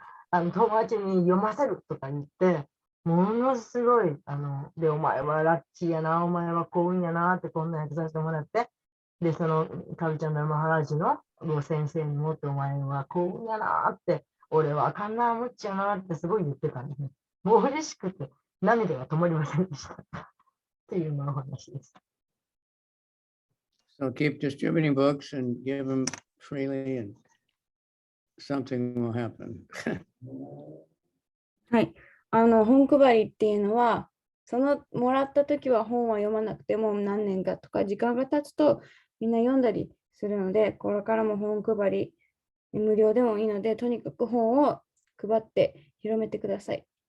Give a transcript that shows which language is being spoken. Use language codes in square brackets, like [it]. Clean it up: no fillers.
[ja] 友達に読ませるとか言って、ものすごい、で、お前はラッキーやな、お前は幸運やなって、こんな訳させてもらって、で、その、カビちゃんのマハラジの先生にもって、お前は幸運やなって、俺はあかんな、むっちゃなってすごい言ってたんですね。もう嬉しくて涙が止まりませんでした。っていうのの話です。 [en] So keep distributing books and give them freely and something will happen. [ja] はい。本配りっていうのは、そのもらったときは本は読まなくても何年かとか時間が経つとみんな読んだりするので、これからも本配り無料でもいいので、とにかく本を配って広めてください。